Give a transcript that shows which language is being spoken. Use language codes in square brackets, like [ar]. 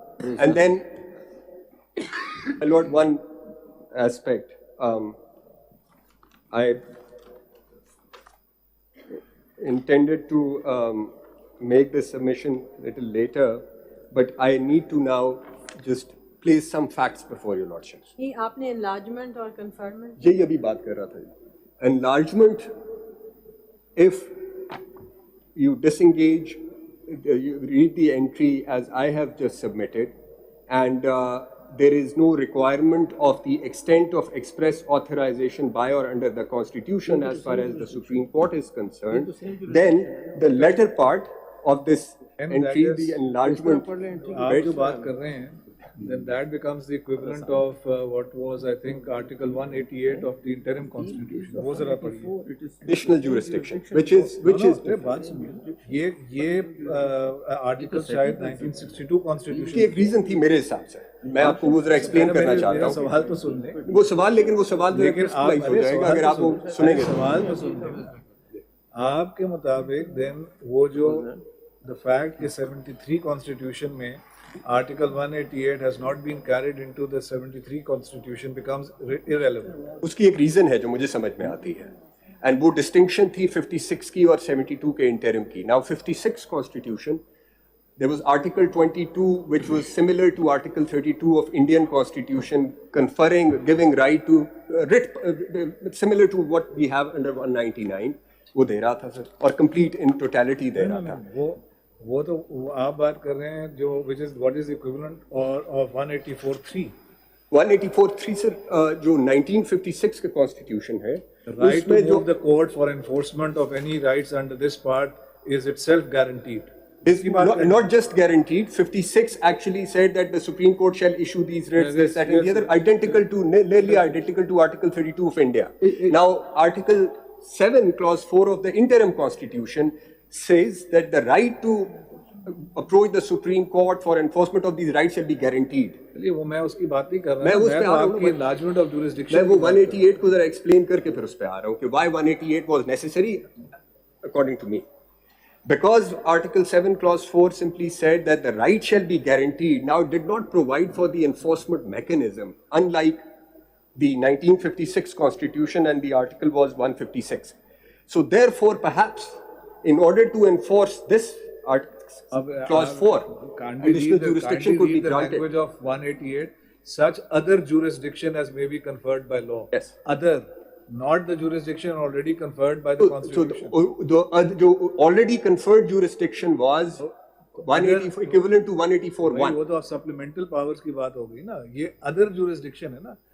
[en] And then, my lord, one aspect. I intended to make this submission a little later, but I need to now just place some facts before your lordships. ये आपने enlargement और conferment? यही अभी बात कर रहा था. Enlargement, if you disengage, you read the entry as I have just submitted, and there is no requirement of the extent of express authorization by or under the Constitution as far as the Supreme Court is concerned, then the latter part of this entry, the enlargement, [ur] آپ جو بات کر رہے ہیں, [en] then that becomes the equivalent of what was, I think, Article 188 of the interim constitution. [ur] وہ ذرا پڑھیے. [en] additional jurisdiction, which is [ur] بات سنیے, یہ آرٹیکل شاید 1962 constitution کی ایک ریزن تھی میرے حساب سے. میں آپ کو وہ ذرا ایکسپلین کرنا چاہتا ہوں. سوال تو سن لیں. وہ سوال, لیکن وہ سوال ہو جائے گا اگر آپ وہ سنیں گے. سوال تو سن لیں. آپ کے مطابق دین وہ جو [en] the fact کہ 73 constitution میں Article 188 has not been carried into the 73 constitution becomes irrelevant. [ur] اس کی ایک ریزن ہے جو مجھے سمجھ میں آتی ہے, اینڈ وہ ڈسٹنکشن تھی 56 کی اور 72 کے انٹرم کی. [en] Now 56 constitution, there was Article 22 which was similar to Article 32 of Indian Constitution, conferring, giving right to writ, similar to what we have under 199. [ur] وہ دے رہا تھا سر, اور کمپلیٹ ان ٹوٹیلٹی دے رہا تھا. وہ تو آپ بات کر رہے ہیں جو [en] which is what is the equivalent of 184(3). [ur] 184(3 سر جو 1956 کا کانسٹیٹیوشن ہے, [en] right to move the court for enforcement of any rights under this part is itself guaranteed. Is not just guaranteed. 56 actually said that the Supreme Court shall issue these writs, this, that, and the other, identical to, nearly identical to Article 32 of India. Now, Article 7, Clause 4 of the interim constitution says that the right to approach the Supreme Court for enforcement of these rights shall be guaranteed. [ur] وہ میں اس کی بات نہیں کر رہا ہوں, میں آپ کی [en] enlargement of jurisdiction. [ur] میں وہ 188 کو ذرا ایکسپلین کر کے پھر اس پہ آ رہا ہوں کہ [en] why 188 was necessary according to me. Because Article 7, Clause 4 simply said that the right shall be guaranteed. Now, it did not provide for the enforcement mechanism, unlike the 1956 Constitution, and the article was 156. So, therefore, perhaps, in order to enforce this Clause 4, additional jurisdiction could be granted. The language of 188, such other jurisdiction as may be conferred by law. Yes. Other, not the jurisdiction already conferred by the Constitution. So, the already conferred jurisdiction was 180, equivalent to 184(1). [ur] وہ تو [en] supplemental powers [ur] کی بات ہو گئی نا, یہ other jurisdiction ہے نا.